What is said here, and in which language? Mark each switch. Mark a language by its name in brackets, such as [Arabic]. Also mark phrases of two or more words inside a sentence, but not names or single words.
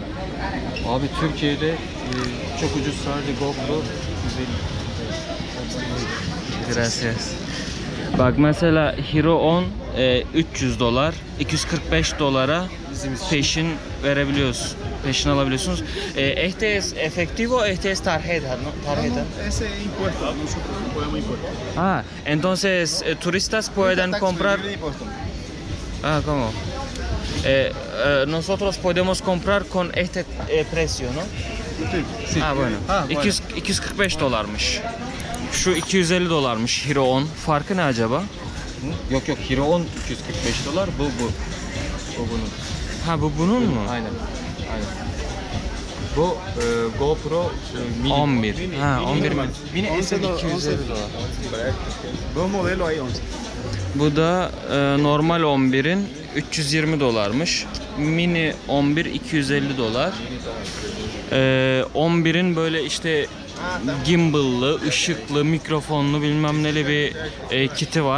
[Turkish] Abi Türkiye'de çok ucuz, sadece GoPro 150. [Spanish] Gracias. [Turkish] Bak mesela Hero 10 300 dolar, 245 dolara peşin verebiliyoruz. Peşin alabiliyorsunuz. [Spanish] Este es efectivo, este es tarjeta, ¿no? Tarjeta. Ese es impuesto, nosotros no podemos impuestos. Ah, entonces turistas pueden comprar. Libre impuesto. Ah, ¿cómo? Nosotros podemos comprar con este precio, ¿no? Sí. Ah, bueno. Ah, bueno. [Turkish] 245 dolarmış. Şu 250 dolarmış Hero 10. Farkı ne acaba? Yok yok, Hero 10 245 dolar. Bu bunun. Ha, bu bunun mu? Aynen. Bu GoPro mini. 11. Ha, 11 mi? Mini SL 250 dolar. [Spanish] Dos modelos hay 11. [Turkish] Bu da normal 11'in 320 dolarmış. Mini 11 250 dolar. 11'in böyle işte gimbal'lı, ışıklı, mikrofonlu bilmem neli bir kiti var.